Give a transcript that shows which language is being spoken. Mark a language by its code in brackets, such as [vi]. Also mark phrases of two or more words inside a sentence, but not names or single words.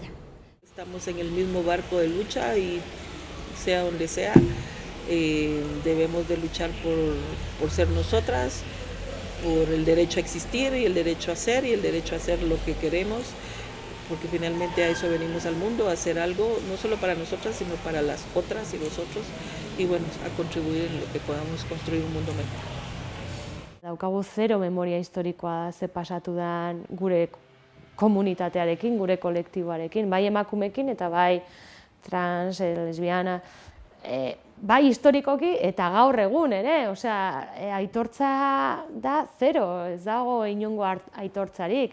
[es] Estamos en el mismo barco de lucha y sea donde sea, debemos de luchar por ser nosotras, por el derecho a existir y el derecho a ser y el derecho a hacer lo que queremos, porque finalmente a eso venimos al mundo, a hacer algo no solo para nosotras, sino para las otras y los otros, y bueno, a contribuir en lo que podamos construir un mundo mejor. [eu] Daukagu zero memoria historikoa ze pasatu dan gure komunitatearekin, gure kolektiboarekin, bai emakumekin eta bai trans, lesbiana, bai historikoki eta gaur egun ere, osea, aitortza da zero, ez dago inongo aitortzarik.